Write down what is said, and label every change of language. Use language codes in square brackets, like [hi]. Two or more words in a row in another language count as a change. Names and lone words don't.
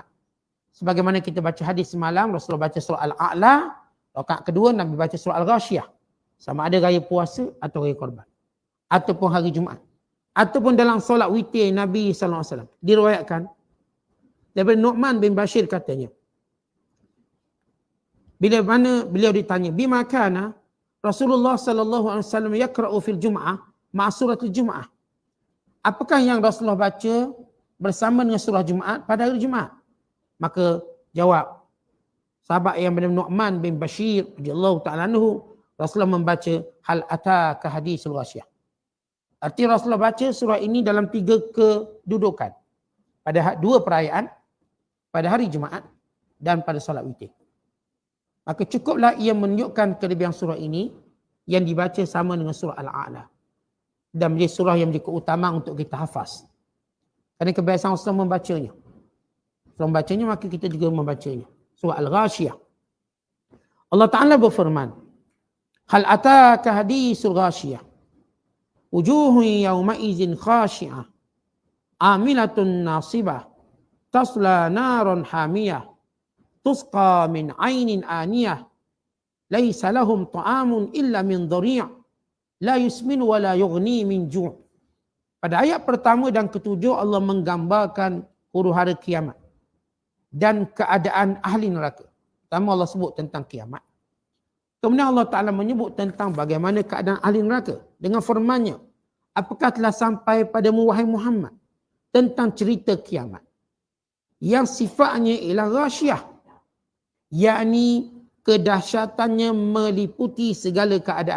[ms] Sebagaimana kita baca hadis semalam, Rasulullah baca surah Al-A'la, rakaat kedua Nabi baca surah Al-Ghashiyah. Sama ada raya puasa atau raya korban. Ataupun hari Jumaat. Ataupun dalam solat witir Nabi [ar] صلى الله عليه وسلم. [ms] Diriwayatkan daripada Nu'man bin Bashir katanya, bila mana beliau ditanya, [ar] بما كان رسول الله صلى الله عليه وسلم يقرأ في الجمعة مع سورة الجمعة. [ms] Apakah yang Rasulullah baca bersama dengan surah Jumaat pada hari Jumaat? Maka jawab sahabat yang bernama Nu'man bin Bashir [ar] رضي الله تعالى عنه, [ms] Rasulullah membaca [ar] هل أتاك حديث الغاشية. [ms] Arti Rasulullah baca surah ini dalam 3 kedudukan. Pada 2 perayaan, pada hari Jumaat dan pada solat witir. Maka cukuplah ia menunjukkan kelebihan surah ini yang dibaca sama dengan surah Al-A'la. Dan menjadi surah yang menjadi keutamaan untuk kita hafaz. Kerana kebiasaan Rasulullah membacanya. Rasulullah membacanya, maka kita juga membacanya. Surah Al-Ghashiyah. Allah Ta'ala berfirman, [ar] هل أتاك حديث الغاشية. وجوه يومئذ خاشعة. عاملة ناصبة تصلى نارا حامية. تسقى من عين آنية. ليس لهم طعام إلا من ضريع'. لا يسمن ولا يغني من جوع'. [ms] Pada ayat pertama dan ketujuh Allah menggambarkan huru-hara kiamat dan keadaan ahli neraka. Pertama Allah sebut tentang kiamat. Kemudian Allah Ta'ala menyebut tentang bagaimana keadaan ahli neraka dengan firman-Nya, apakah telah sampai padamu wahai Muhammad tentang cerita kiamat yang sifatnya ialah ghasyiyah, yakni kedahsyatannya meliputi segala keadaan.